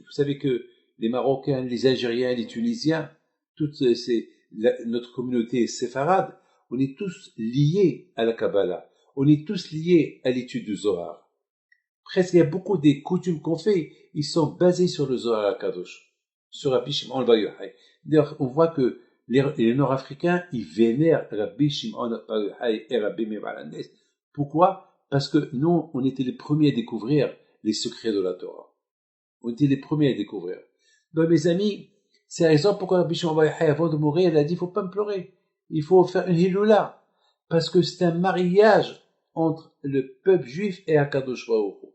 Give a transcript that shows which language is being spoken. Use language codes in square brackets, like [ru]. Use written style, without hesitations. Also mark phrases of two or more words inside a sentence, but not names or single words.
[fr] Vous savez que les Marocains, les Algériens, les Tunisiens, notre communauté séfarade, on est tous liés à la Kabbalah. On est tous liés à l'étude du Zohar. Presque, il y a beaucoup des coutumes qu'on fait, ils sont basés sur le Zohar HaKadosh, sur Rabbi Shimon Bar Yochai. D'ailleurs, on voit que les Nord-Africains, ils vénèrent Rabbi Shimon Bar Yochai et Rabbi Meir Baal HaNes. Pourquoi? Parce que nous, on était les premiers à découvrir les secrets de la Torah. On était les premiers à découvrir. Donc, mes amis, c'est la raison pourquoi Rabbi Shimon Bar Yochai, avant de mourir, il a dit, il faut pas me pleurer. Il faut faire une hiloula. Parce que c'est un mariage entre le peuple juif et [he] הקדוש ברוך הוא.